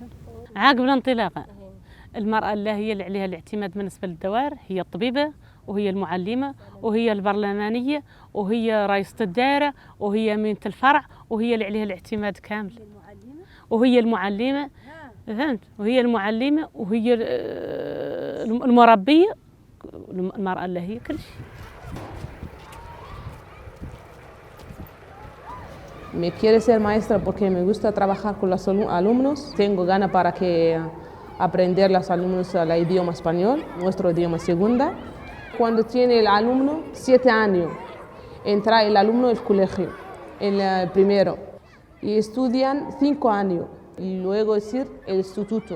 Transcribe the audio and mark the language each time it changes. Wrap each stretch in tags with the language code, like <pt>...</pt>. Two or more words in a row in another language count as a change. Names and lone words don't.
<ar>عقب الانطلاقة المرأة اللي هي اللي عليها الاعتماد بالنسبة للدوائر هي الطبيبة وهي المعلمة وهي البرلمانية وهي رئيسة الدائرة وهي أمينة الفرع وهي اللي عليها الاعتماد كامل، وهي المعلمة، فهمت؟ وهي المعلمة وهي المربية، المرأة اللي هي كل شيء.</ar> <es>Me quiero ser maestra porque me gusta trabajar con los alumnos. Tengo ganas para que aprender los alumnos el idioma español, nuestro idioma segunda. Cuando tiene el alumno 7 años, entra el alumno al colegio, el primero, y estudian 5 años, y luego ir el instituto.</es>